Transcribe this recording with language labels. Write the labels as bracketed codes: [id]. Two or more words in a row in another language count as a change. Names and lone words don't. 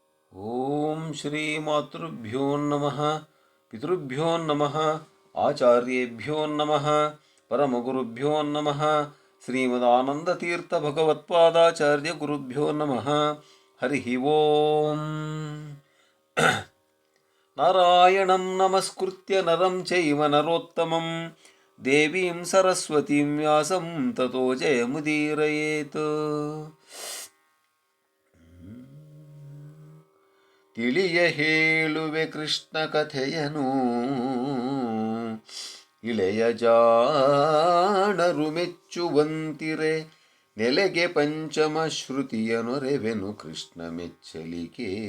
[sa] ಓಂ ಶ್ರೀ ಮಾತೃಭ್ಯೋ ನಮಃ ಪಿತೃಭ್ಯೋ ನಮಃ ಆಚಾರ್ಯೇಭ್ಯೋ ನಮಃ ಪರಮಗುರುಭ್ಯೋ ನಮಃ ಶ್ರೀಮದಾನಂದತೀರ್ಥ ಭಗವತ್ಪಾದಾಚಾರ್ಯ ಗುರುಭ್ಯೋ ನಮಃ. ಹರಿ ಓಂ. ನಾರಾಯಣಂ ನಮಸ್ಕೃತ್ಯ ನರಂ ಚೈವ ನರೋತ್ತಮಂ ದೇವೀಂ ಸರಸ್ವತೀಂ ವ್ಯಾಸಂ ತತೋ ಜಯಮುದೀರಯೇತ್. [kn] ತಿಳಿಯ ಹೇಳುವೆ ಕೃಷ್ಣ ಕಥೆಯನು, ಇಳೆಯ ಜಾಣರು ಮೆಚ್ಚುವಂತಿರೆ. ನೆಲೆಗೆ ಪಂಚಮ ಶ್ರುತಿಯ ನೊರೆವೆನು ಕೃಷ್ಣ ಮೆಚ್ಚಲಿಕೆ.